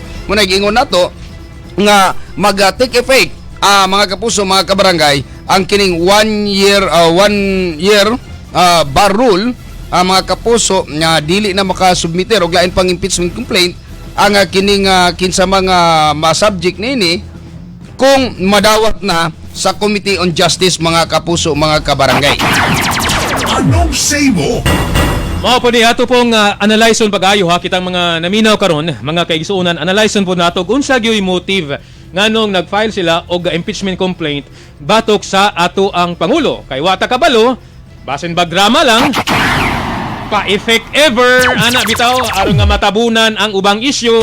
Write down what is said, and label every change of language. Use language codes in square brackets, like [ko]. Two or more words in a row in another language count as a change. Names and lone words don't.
[ceb] Muna giingon nato nga mag- [en] take effect [ceb] mga kapuso, mga kabarangay ang kining [en] 1 year bar rule [ceb] mga kapuso nga dili na makasubmiter og lain pang [en] impeachment complaint [ceb] ang kining kinsa mga ma-subject nini kung madawat na sa Committee on Justice mga kapuso, mga kabarangay. [tl] Anong say mo? [ceb] Mao po ni ato pong analyson pag-ayo ha kitang mga naminaw karon, mga kaigsuonan, analyson po nato kung unsa gyud motive nganong nag-file sila og [en] impeachment complaint [ceb] batok sa ato ang pangulo. Kay wata kabalo, basin bag drama lang. Pa-effect ever ana bitaw aron nga matabunan ang ubang issue.